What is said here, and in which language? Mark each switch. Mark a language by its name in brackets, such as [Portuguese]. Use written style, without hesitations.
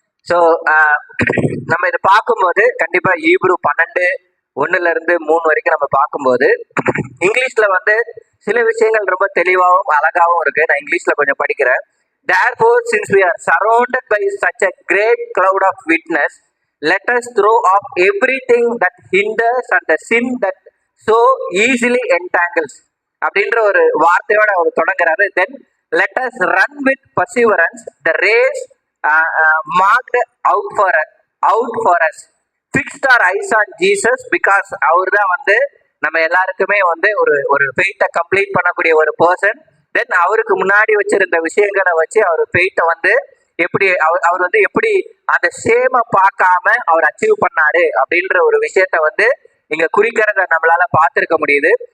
[Tamil] So நம்ம இதை பார்க்கும்போது கண்டிப்பா ஈப்ரு 12:1-3 வரைக்கும் நம்ம பார்க்கும்போது இங்கிலீஷ்ல வந்து சில விஷயங்கள் ரொம்ப தெளிவாகவும் அழகாகவும் இருக்கு. நான் இங்கிலீஷ்ல கொஞ்சம் படிக்கிறேன். [English] Therefore, since we are surrounded by such a great cloud of witness, let us throw off everything that hinders and the sin that so easily entangles. [Tamil] அப்படின்ற ஒரு வார்த்தையோட அவர் தொடங்குறாரு. [English] Then let us run with perseverance the race marked out for us. Fixed our eyes on Jesus because [Tamil] அவர் தான் வந்து நம்ம எல்லாருக்குமே வந்து ஒரு ஃபெய்த்தை complete பண்ணக்கூடிய ஒரு பர்சன். தென் அவருக்கு முன்னாடி வச்சிருந்த விஷயங்களை வச்சு அவர் ஃபெய்த்தை வந்து எப்படி அவர் வந்து எப்படி அந்த சேமை பார்க்காம அவர் அச்சீவ் பண்ணாரு அப்படின்ற ஒரு விஷயத்த வந்து இங்க குறிக்கிறத நம்மளால பார்த்திருக்க முடியுது.